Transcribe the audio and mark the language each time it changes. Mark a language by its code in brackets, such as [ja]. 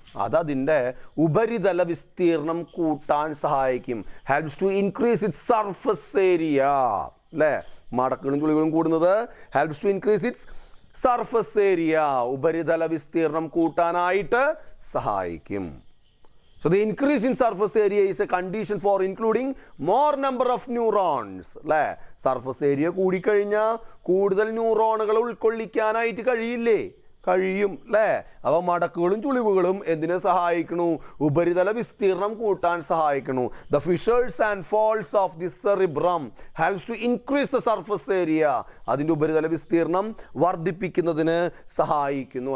[ml] അതതിൻ്റെ ഉപരിതല വിസ്തീർണം കൂട്ടാൻ സഹായിക്കും. [en] Helps to increase its surface area. [ml] അല്ലേ? മടക്കുകളും ചുളിവുകളും കൂടുന്നത് [en] helps to increase its surface area, [ml] ഉപരിതല വിസ്തീർണം കൂട്ടാനായിട്ട് സഹായിക്കും. [en] So the increase in surface area is a condition for including more number of neurons. [ml] അല്ലേ? സർഫസ് ഏരിയ കൂടിക്കഴിഞ്ഞാൽ കൂടുതൽ ന്യൂറോണുകൾ ഉൾക്കൊള്ളിക്കാനായിട്ട് കഴിയില്ലേ? കഴിയും അല്ലേ? അപ്പോൾ മടക്കുകളും ചുളിവുകളും എന്തിനെ സഹായിക്കണു? ഉപരിതല വിസ്തീർണം കൂട്ടാൻ സഹായിക്കണു. [en] The fissures and folds of the cerebrum helps to increase the surface area. [ml] അതിൻ്റെ ഉപരിതല വിസ്തീർണം വർദ്ധിപ്പിക്കുന്നതിന് സഹായിക്കുന്നു.